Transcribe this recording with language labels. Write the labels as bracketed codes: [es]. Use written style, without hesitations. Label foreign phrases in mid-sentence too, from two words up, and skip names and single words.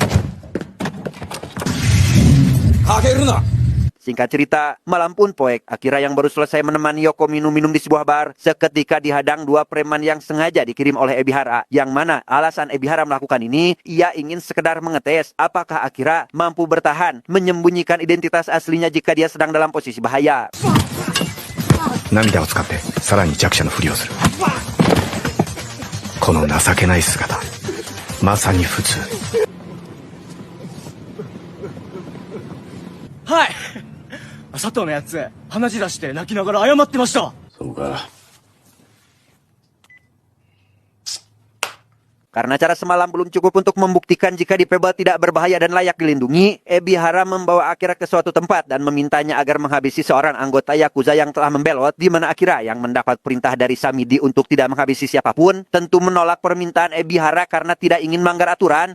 [id] Singkat cerita, malam pun poek, Akira yang baru selesai menemani Yoko minum-minum di sebuah bar, seketika dihadang 2 preman yang sengaja dikirim oleh Ebihara. Yang mana alasan Ebihara melakukan ini, ia ingin sekedar mengetes apakah Akira mampu bertahan menyembunyikan identitas aslinya jika dia sedang dalam posisi bahaya. [ja] 涙を使ってさらに弱者のふりをするこの情けない姿まさに普通はい佐藤のやつ鼻血出して泣きながら謝ってましたそうか [id] Karena cara semalam belum cukup untuk membuktikan jika dipebel tidak berbahaya dan layak dilindungi, Ebihara membawa Akira ke suatu tempat dan memintanya agar menghabisi seorang anggota Yakuza yang telah membelot, di mana Akira yang mendapat perintah dari Samidi untuk tidak menghabisi siapapun, tentu menolak permintaan Ebihara karena tidak ingin melanggar aturan.